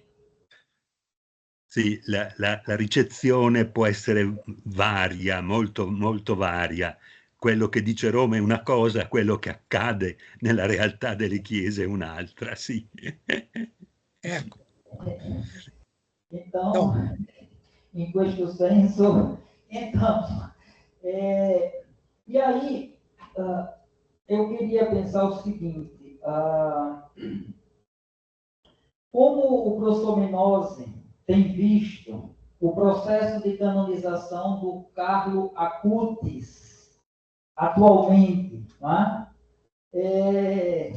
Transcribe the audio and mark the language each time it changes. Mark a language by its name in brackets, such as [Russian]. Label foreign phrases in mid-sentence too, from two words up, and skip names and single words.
[Italian] Sì, la ricezione può essere varia, molto, molto varia. Quello che dice Roma è una cosa, quello che accade nella realtà delle chiese è un'altra, sì. Ecco. [Portuguese] Então, em [Italian] questo senso, [Portuguese] então, e aí, eu queria pensar o seguinte, como o professor Menose tem visto o processo de canonização do Carlo Acutis atualmente, não é?